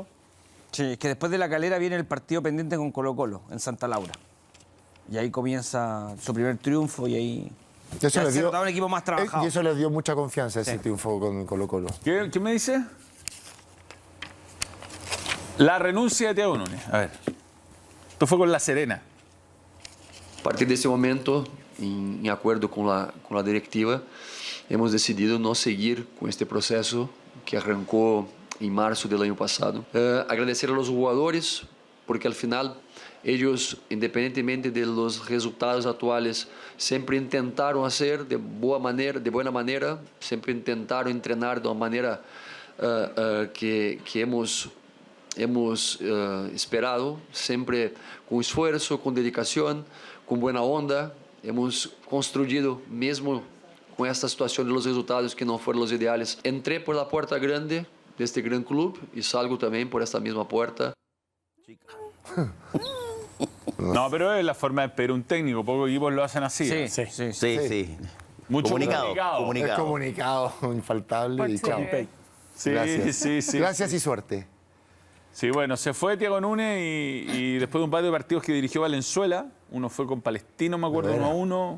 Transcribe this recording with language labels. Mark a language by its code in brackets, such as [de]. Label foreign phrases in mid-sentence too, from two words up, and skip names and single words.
[es] Sí, es que después de La Calera viene el partido pendiente con Colo-Colo, en Santa Laura. Y ahí comienza su primer triunfo y ahí... Eso ya les se dio, notaba un equipo más trabajado. y eso les dio mucha confianza, ese triunfo con Colo-Colo. ¿Qué me dice? La renuncia de Thiago Núñez. A ver. Esto fue con La Serena. [pt] A partir desse momento, em acordo com a diretiva, [es] hemos decidido [pt] não seguir com este processo que arrancou em março do ano passado. [es] Agradecer a los jugadores, porque al final ellos, independientemente de los resultados actuales, [pt] sempre intentaram [es] hacer de buena manera, [pt] sempre intentaram entrenar de uma maneira que [es] hemos esperado, [pt] sempre com esforço, com dedicação, com boa onda. Hemos construído, mesmo com esta situação [es] de los resultados [pt] que não foram os ideais. Entrei [es] por la puerta grande [pt] deste gran clube e salgo também por esta mesma porta. [es] No, pero es la forma de despedir un técnico. Pocos equipos lo hacen así. Sí. Mucho Comunicado. Es comunicado, infaltable y chao. Sí, Gracias. sí. Gracias y suerte. Sí, bueno, se fue Thiago Núñez y después de un par de partidos que dirigió Valenzuela, uno fue con Palestino, me acuerdo, 1-1.